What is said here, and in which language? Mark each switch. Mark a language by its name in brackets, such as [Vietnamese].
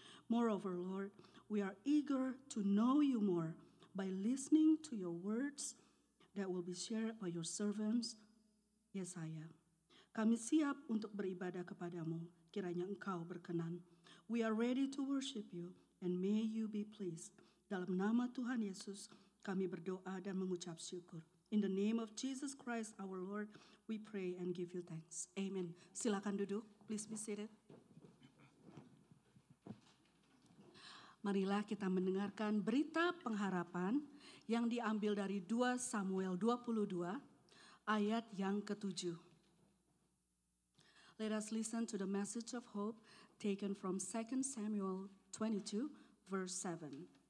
[English] Moreover, Lord, we are eager to know you more by listening to your words that will be shared by your servants, Yesaya. [Indonesian] Kami siap untuk beribadah kepadamu, kiranya Engkau berkenan. [English] We are ready to worship you, and may you be pleased. [Indonesian] Dalam nama Tuhan Yesus, kami berdoa dan mengucap syukur. [English] In the name of Jesus Christ our Lord, we pray and give you thanks. Amen. [Indonesian] Silakan duduk, [English] please be seated. [Indonesian] Marilah kita mendengarkan berita pengharapan yang diambil dari 2 Samuel 22 ayat yang ke-7. [English] Let us listen to the message of hope taken from 2 Samuel 22 verse 7.